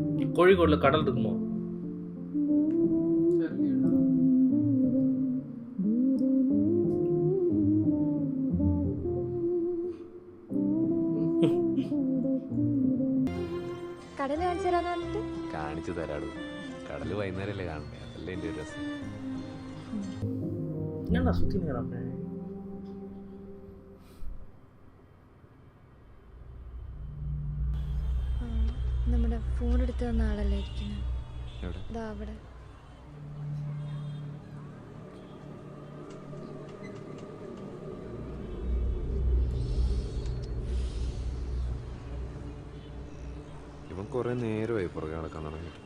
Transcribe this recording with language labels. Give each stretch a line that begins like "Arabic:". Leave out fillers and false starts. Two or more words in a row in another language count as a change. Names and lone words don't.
Tamil: கோழிக்கோடில் கடல் இருக்குமோ?
Malayalam: കടൽ കാണിച്ചു തരാന്ന് പറഞ്ഞിട്ട് കാണിച്ചു തരാടൂ. കടല് വൈകുന്നേരമല്ലേ കാണണ്ടേ, അതല്ലേ എൻ്റെ ഒരു രസം.
Tamil: என்னடா சுற்றி நேரம்
Malayalam: നമ്മുടെ ഫോൺ എടുത്ത് തന്ന ആളല്ലേ ഇരിക്കുന്നത്? എവിടെ? ദാ അവിടെ. ഇവൻ കുറെ നേരമായി പുറകെ നടക്കാൻ തുടങ്ങിയിട്ട്.